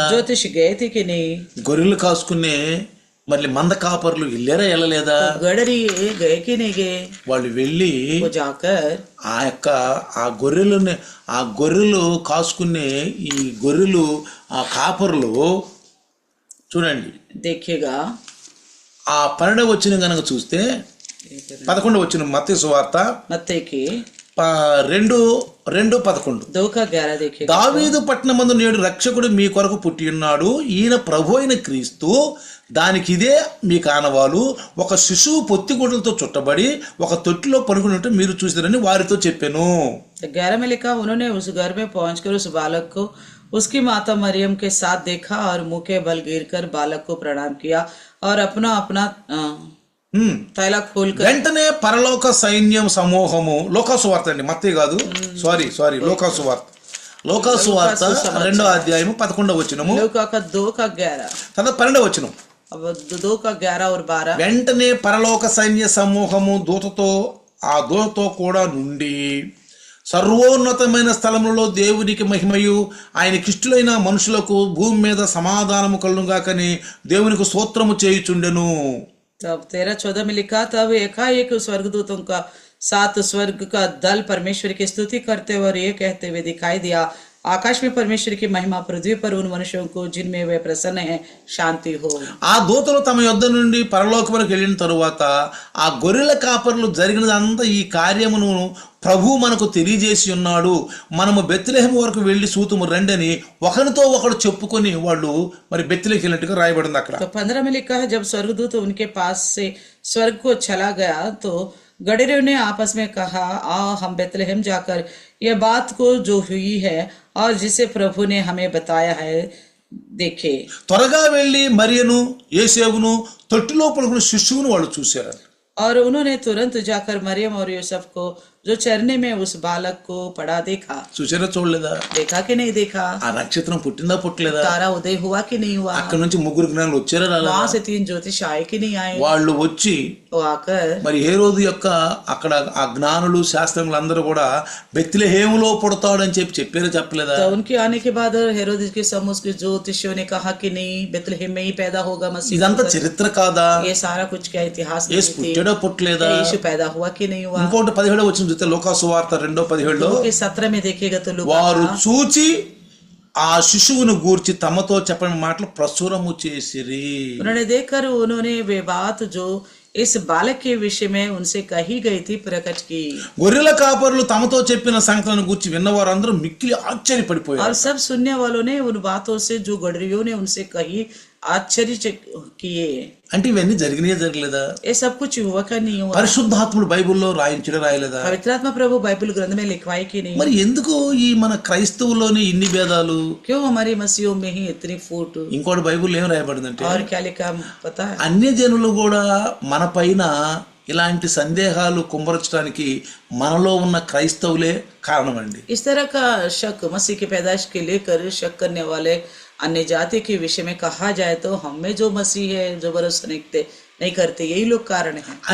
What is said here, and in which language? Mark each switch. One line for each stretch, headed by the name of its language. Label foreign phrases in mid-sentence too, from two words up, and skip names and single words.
Hindi: ज्योतिष गए थे कि नहीं?
Telugu: గొర్రెలు కాసుకునే మరి మంద కాపర్లు ఇల్లేరా వెళ్ళలేదా?
Hindi: गडरी गए कि नहीं गए?
Telugu: వాళ్ళు వెళ్ళి
Hindi: वो जाकर
Telugu: ఆ గొర్రెలు కాసుకునే ఈ గొర్రెలు ఆ కాపర్లు చూడండి,
Hindi: देखिएगा
Telugu: ఆ 12వ వచనం గనక చూస్తే 11వ వచనం మత్తయి సువార్త
Hindi: मत्ती की 2:11 2 का 11 देखिएगा.
Telugu: దావీదు పట్టణమందు నేడు రక్షకుడు మీ కొరకు పుట్టి ఉన్నాడు, ఈయన ప్రభు అయిన క్రీస్తు. దానికి ఇదే మీ కానవాలు, ఒక శిశువు పొత్తిగుడ్డలతో చుట్టబడి ఒక తొట్టిలో పడుకున్నట్టు మీరు చూసారని వారితో చెప్పాను.
Hindi: 11 में लिखा, उन्होंने उस घर में पहुंचकर उस बालक को उसकी माता मरियम के साथ देखा और मुंह के बल गिरकर बालक को प्रणाम किया और अपना अपना थैला खोलकर.
Telugu: వెంటనే పరలోక సైన్యం సమూహము, లోకాసువార్త అండి, మత్తయి కాదు, సారీ లోకాసువార్త 2వ అధ్యాయము 11వ వచనము,
Hindi: लूका का 2 का 11.
Telugu: తర్వాత 12వ వచనం.
Hindi: अब 2 का 11 और 12.
Telugu: వెంటనే పరలోక సైన్య సమూహము ఆ దూతతో కూడా నుండి సర్వోన్నతమైన స్థలములలో దేవునికి మహిమయు ఆయనకిష్టులైన మనుషులకు భూమి మీద సమాధానము కలుగుగాకని దేవునికి స్తోత్రము చేయుచుండెను.
Hindi: तब 13-14 में लिखा, तब एकाएक स्वर्गदूतों का 7 स्वर्ग का दल परमेश्वर की स्तुति करते हुए और ये कहते हुए दिखाई दिया, आकाश में परमेश्वर की महिमा, पृथ्वी पर उन मनुष्यों को जिनमें वे प्रसन्न हैं शांति हो.
Telugu: ఆ దూతలు తమ యొద్ద నుండి పరలోకమునకు వెళ్ళిన తరువాత ఆ గొర్రెల కాపర్లు జరిగినదంతా ఈ కార్యమును ప్రభు మనకు తెలియజేసి ఉన్నాడు, మనము బెత్లెహేము వరకు వెళ్ళి సూతుము రండని ఒకరితో ఒకడు చెప్పుకొని వాళ్ళు మరి బెత్లెహేముకి వెళ్ళినట్టుగా రాయబడింది అక్కడ.
Hindi: तो 15 में लिखा है, जब स्वर्गदूत उनके पास से स्वर्ग को चला गया तो गडरियों ने आपस में कहा, आओ हम बेतलहम जाकर यह बात को जो हुई है और जिसे प्रभु ने हमें बताया है देखे.
Telugu: త్వరగా వెళ్ళి మరియను యేసేవును తొట్టిలో పడుకున్న శిశువును వాళ్ళు చూశారు.
Hindi: और उन्होंने तुरंत जाकर मरियम और यूसुफ को जो चरने में उस बालक को पड़ा देखा.
Telugu: చూసారా చూడలేదా?
Hindi: देखा कि नहीं देखा?
Telugu: ఆ నక్షత్రం పుట్టిందా పుట్టలేదా?
Hindi: तारा उदय हुआ कि नहीं हुआ?
Telugu: అక్కడ నుంచి 3 జ్ఞానులు వచ్చారా రాలేదా?
Hindi: वहां से 3 ज्योतिष आए कि नहीं आए?
Telugu: వాళ్ళు వచ్చి
Hindi: वो आकर
Telugu: మరి హేరోదు యొక్క అక్కడ ఆ జ్ఞానులు శాస్త్రములు అందరూ కూడా బెత్లెహేములో పుడతాడు అని చెప్పారా చెప్పలేదా?
Hindi: तो उनके आने के बाद हेरोदेस के समूह के ज्योतिषियों ने कहा कि नहीं, बेतलहम में ही पैदा होगा मसीह.
Telugu: ఇదంతా చరిత్ర కాదా?
Hindi: ये सारा कुछ क्या इतिहास
Telugu: యేసు పుట్టాడా పుట్టలేదా?
Hindi: यीशु पैदा हुआ कि नहीं हुआ?
Telugu: ఇంకోటి 17వ వచనం చూస్తే లోకాసువార్త 2:17
Hindi: के 17 में देखिएगा तो लूका
Telugu: వారు చూచి ఆ శిశువును గూర్చి తమతో చెప్పని మాటలు ప్రచురము చేసిరి.
Hindi: उन्होंने देखकर उन्होंने वे बात जो इस बालक के विषय में उनसे कही गई थी प्रकट की.
Telugu: గొర్రెల కాపరులు తమతో చెప్పిన సంగతులను గూర్చి విన్నవారు అందరూ మిక్కిలి ఆశ్చర్యపడిపోయారు.
Hindi: और सब सुनने वालों ने उन बातों से जो गडरियों ने उनसे कही आश्चर्य किए.
Telugu: అంటే ఇవన్నీ జరగలేదా?
Hindi: ये सब कुछ हुआ का नहीं हुआ?
Telugu: పరిశుద్ధాత్ముడు బైబిల్లో రాయలేదా?
Hindi: पवित्रात्मा प्रभु बाइबल ग्रंथ में लिखवाई कि नहीं?
Telugu: మరి ఎందుకు ఈ మన క్రైస్తవుల్లోని ఇన్ని భేదాలు?
Hindi: क्यों हमारी मसीहों में ही इतनी फूट?
Telugu: ఇంకోటి బైబిల్ ఏం రాయబడిందంటే,
Hindi: और क्या लिखा पता है?
Telugu: అన్య జనులు కూడా మన పైన ఇలాంటి సందేహాలు కుమ్మరించడానికి మనలో ఉన్న క్రైస్తవులే కారణమండి.
Hindi: इस तरह का शक मसीह की पैदाइश के लेकर शक करने वाले अन्य जाति के विषय में कहा जाए तो हम में जो मसीह है जो भरोसा नहीं करते यही लोग कारण है.